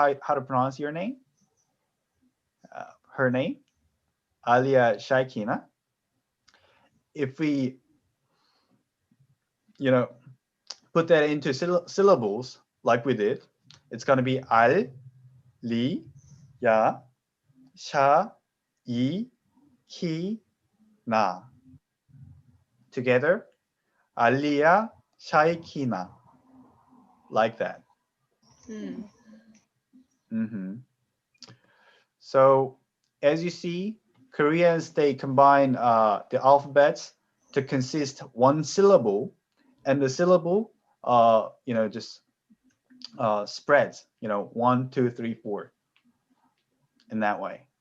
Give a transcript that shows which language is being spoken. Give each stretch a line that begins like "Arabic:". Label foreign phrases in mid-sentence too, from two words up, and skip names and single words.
English: How to pronounce your name? Her name, Alia Shaikina. If we, you know, put that into syllables like we did, it's going to be al, li, ya, sha, i, ki, na. Together, Alia Shaikina. Like that. So as you see, Koreans, they combine the alphabets to consist one syllable, and the syllable, you know, just spreads, you know, 1, 2, 3, 4, in that way.